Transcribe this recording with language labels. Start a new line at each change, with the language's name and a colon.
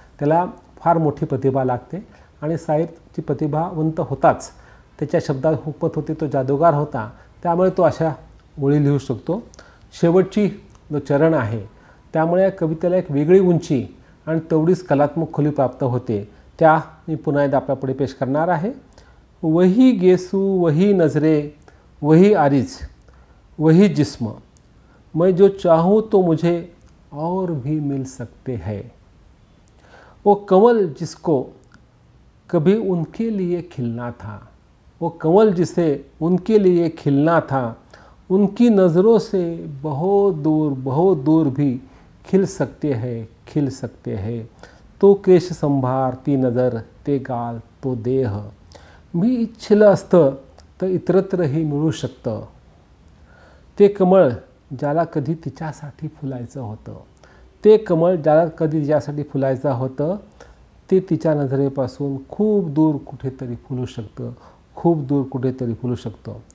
Marathi: त्याला फार मोठी प्रतिभा लागते आणि साहिरची प्रतिभावंत होताच, त्याच्या शब्दात हुकमत होती, तो जादूगार होता, त्यामुळे तो अशा ओळी लिहू शकतो. शेवटची जो चरण आहे त्यामुळे या कवितेला एक वेगळी उंची आणि तेवढीच कलात्मक खोली प्राप्त होते. त्या मी पुन्हा एकदा आपल्यापुढे पेश करणार आहे.
Hindi: वही गेसू वही नजरे वही आरिज वही जिस्म, मैं जो चाहूँ तो मुझे और भी मिल सकते हैं. वो कमल जिसको कभी उनके लिए खिलना था, वो कमल जिसे उनके लिए खिलना था, उनकी नज़रों से बहुत दूर भी खिल सकते हैं।
Marathi: तो केश संभारती नजर, ते गाल, तो देह, मी इच्छिलं असतं तर इतरत्रही मिळू शकतं. ते कमळ ज्याला कधी तिच्यासाठी फुलायचं होतं, ते कमळ ज्याला कधी तिच्यासाठी फुलायचं होतं, ते तिच्या नजरेपासून खूप दूर कुठेतरी फुलू शकतं, खूप दूर कुठेतरी फुलू शकतं.